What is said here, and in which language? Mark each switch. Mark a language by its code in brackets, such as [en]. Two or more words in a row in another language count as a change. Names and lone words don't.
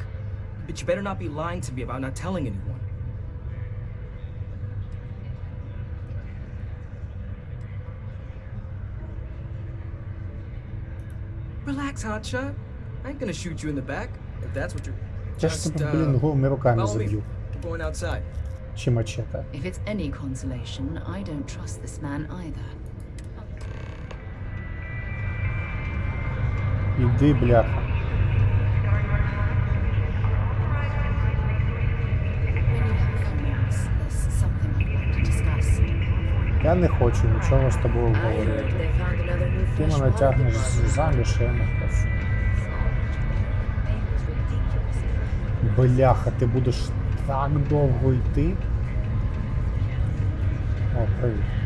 [en] But you better not be lying to me about not telling anyone. Relax, hotshot. I ain't gonna shoot you in the back, if that's what you're... [uk] Я ж тебе, блін, голими руками [en] follow me. [uk] заб'ю. [en] We're going outside. [uk] Чи мачете. [en] If it's any consolation, I don't trust this man either. [uk] Іди, бляха. [en] When you have a few minutes, there's something I'd like to discuss. [uk] Я не хочу нічого з тобою говорити. Ти мене тягнеш заміж, я не хочу. Бляха, ти будеш так довго йти? О, привіт.